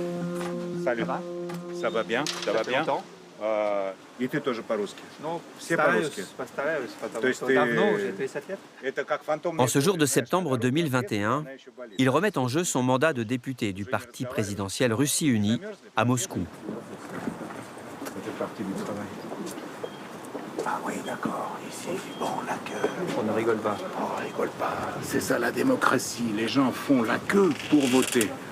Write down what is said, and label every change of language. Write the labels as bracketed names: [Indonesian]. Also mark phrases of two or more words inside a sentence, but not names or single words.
[French] Ça va? Ça va bien? Ça va bien? [Russian] И ты тоже по-русски? Ну, Все постараюсь, по-русски. постараюсь, потому То есть что ты- давно уже, 30 лет. Это как фантомная [French] En ce jour de [Russian] цифра, [French] septembre [Russian] знаешь, [French] 2021, [Russian] она еще болит. [French] il remet en jeu son mandat de député du parti présidentiel Russie Unie à Moscou. Это partie du travail. Ah oui, d'accord. Ici, bon, la queue. On ne rigole pas. On rigole pas. C'est ça la démocratie. Les gens font la queue pour voter.